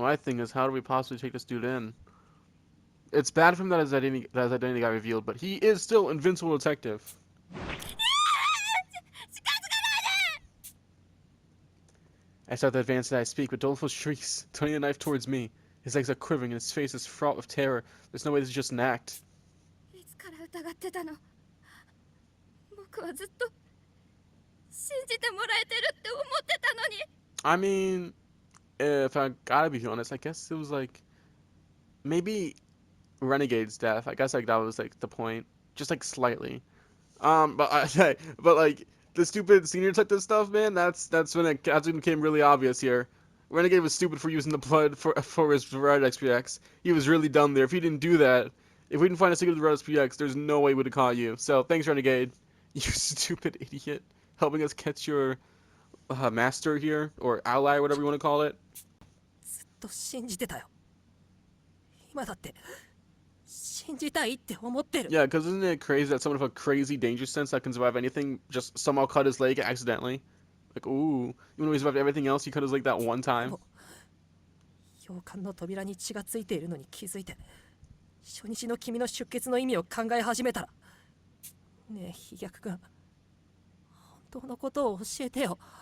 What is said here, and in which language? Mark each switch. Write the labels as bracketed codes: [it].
[en] My thing is, how do we possibly take this dude in? It's bad for him that his identity got revealed, but he is still invincible detective. I start to advance as I speak, but Dolfo shrieks, turning the knife towards me. His legs are quivering and his face is fraught with terror. There's no way this is just an act. [ja] いつから疑ってたの？僕はずっと信じてもらえてるって思ってたのに。 [en] I mean, if I gotta be honest, I guess it was like maybe Renegade's death. I guess like that was like the point, just like slightly. But like the stupid senior detective stuff, man. That's when it became really obvious here. Renegade was stupid for using the blood for his Red XPX. He was really dumb there. If he didn't do that, if we didn't find a single Red XPX, there's no way we'd have caught you. So thanks, Renegade. You stupid idiot, helping us catch your master here, or ally, whatever you want to call it. [ja] ずっと信じてたよ。今だって信信じたいって思ってる。 [en] Yeah, because isn't it crazy that someone with a crazy danger sense that can survive anything just somehow cut his leg accidentally? Like, ooh, even though he survived everything else, he cut his leg that one time. [ja] 洋館の扉に血がついているのに気づいて、初日の君の出血の意味を考え始めたら、ねえ飛躍君、本当のことを教えてよ。